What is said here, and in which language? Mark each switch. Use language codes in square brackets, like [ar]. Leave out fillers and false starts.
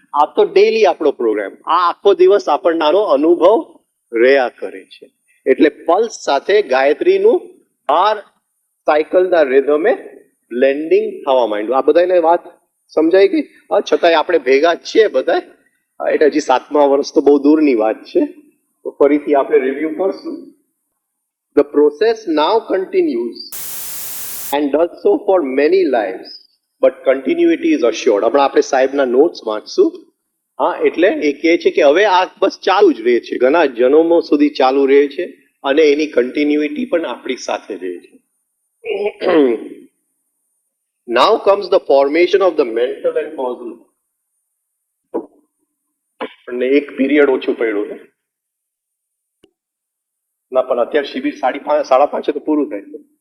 [gu] આ તો ડેલી આપણો પ્રોગ્રામ, આ આખો દિવસ આપણને આનો અનુભવ રહ્યા કરે છે. એટલે પલ્સ સાથે ગાયત્રીનું 12 સાયકલના રિધમે બ્લેન્ડિંગ થવા માંડ્યું. આ બધાને વાત સમજાઈ ગઈ? છતાંય આપણે ભેગા જ છીએ બધા, એટલે હજી 7મા વર્ષ તો બહુ દૂરની વાત છે. તો ફરીથી આપણે રિવ્યુ કરશું. [en] The process now continues and does so for many lives, but continuity is assured. [gu] હમણાં આપણે સાહેબના નોટ્સ વાંચશું. હા, એટલે એ કહે છે કે હવે આ બસ ચાલુ જ રહે છે, ઘણા જન્મો સુધી ચાલુ રહે છે અને એની કન્ટિન્યુટી પણ આપણી સાથે રહે છે. [en] Now comes the formation of the mental and causal. [gu] અને એક પીરિયડ ઓછું પડ્યું છે ના, પણ અત્યારે શિબિર 5:30 તો પૂરું થાય છે.